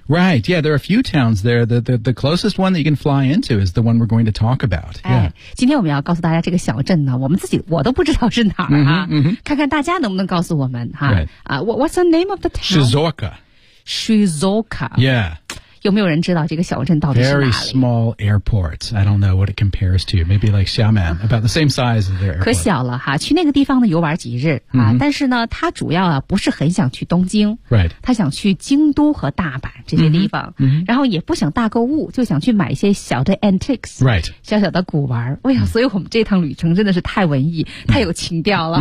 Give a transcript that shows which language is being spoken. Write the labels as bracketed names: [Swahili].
[English] Right, yeah, there are a few towns there. The closest one that you can fly into is the one we're going to talk about.、 [Chinese] 哎、今天我们要告诉大家这个小镇呢，我都不知道是哪儿啊、看看大家能不能告诉我们哈、 [English] right. What's the name of the town? Shizuoka. Shizuoka. Yeah. [Chinese] 有没有人知道这个小镇到底是哪里 [English] ？Very small airport. I don't know what it compares to. Maybe like Xiamen, about the same size as their airport. [Chinese] 可小了哈，去那个地方呢游玩几日、mm-hmm. 啊？但是呢，他主要啊不是很想去东京 [English] ，Right？ [Chinese] 他想去京都和大阪这些地方， mm-hmm. 然后也不想大购物，就想去买一些小的 antiques，Right？ 小小的古玩。哎呀，所以我们这趟旅程真的是太文艺、mm-hmm. 太有情调了。